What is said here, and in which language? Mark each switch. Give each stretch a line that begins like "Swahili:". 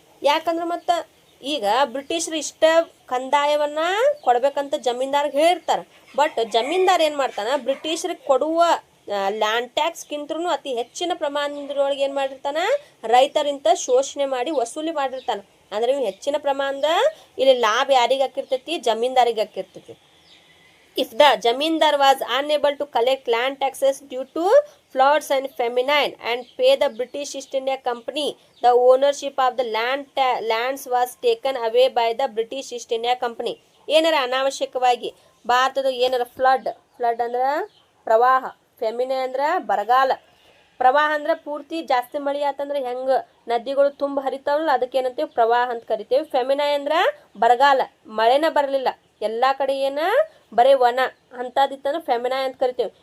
Kannada: ಯಾಕಂದ್ರೆ ಮತ್ತು ಈಗ ಬ್ರಿಟಿಷರು ಇಷ್ಟ ಕಂದಾಯವನ್ನ ಕೊಡ್ಬೇಕಂತ ಜಮೀನ್ದಾರ್ಗೆ ಹೇಳಿರ್ತಾರೆ. ಬಟ್ ಜಮೀನ್ದಾರ್ ಏನು ಮಾಡ್ತಾನೆ? ಬ್ರಿಟಿಷರಿಗೆ ಕೊಡುವ ಲ್ಯಾಂಡ್ ಟ್ಯಾಕ್ಸ್ಗಿಂತೂ ಅತಿ ಹೆಚ್ಚಿನ ಪ್ರಮಾಣದೊಳಗೆ ಏನು ಮಾಡಿರ್ತಾನೆ? ರೈತರಿಂದ ಶೋಷಣೆ ಮಾಡಿ ವಸೂಲಿ ಮಾಡಿರ್ತಾನೆ. ಅಂದ್ರೆ ಹೆಚ್ಚಿನ ಪ್ರಮಾಣದ ಇಲ್ಲಿ ಲಾಭ ಯಾರಿಗೆ ಹಾಕಿರ್ತೈತಿ? ಜಮೀನ್ದಾರಿಗೆ ಹಾಕಿರ್ತೈತಿ.
English: If the Jamindar was unable to collect land taxes due to floods and famine and pay the British East India Company, the ownership of the lands was taken away by the British East India Company.
Kannada: ಏನಾರ ಅನಾವಶ್ಯಕವಾಗಿ ಭಾರತದ ಏನಾರ flood ಅಂದ್ರೆ ಪ್ರವಾಹ, ಫೆಮಿನೆ ಅಂದ್ರೆ ಬರಗಾಲ, ಪ್ರವಾಹ ಅಂದ್ರೆ ಪೂರ್ತಿ ಜಾಸ್ತಿ ಮಳೆ ಆತಂದ್ರೆ ಹೆಂಗೆ ನದಿಗಳು ತುಂಬ ಹರಿತಾವಲ್ಲ ಅದಕ್ಕೆ ಏನಂತೀವಿ ಪ್ರವಾಹ ಅಂತ ಕರಿತೇವೆ. ಫೆಮಿನೈ ಅಂದ್ರೆ ಬರಗಾಲ, ಮಳೆನ ಬರಲಿಲ್ಲ, ಎಲ್ಲ ಕಡೆ ಏನ ಬರೀ ವನ ಅಂಥದ್ದಿತ್ತಂದ್ರೆ ಫೆಮಿನೈ ಅಂತ ಕರಿತೇವೆ.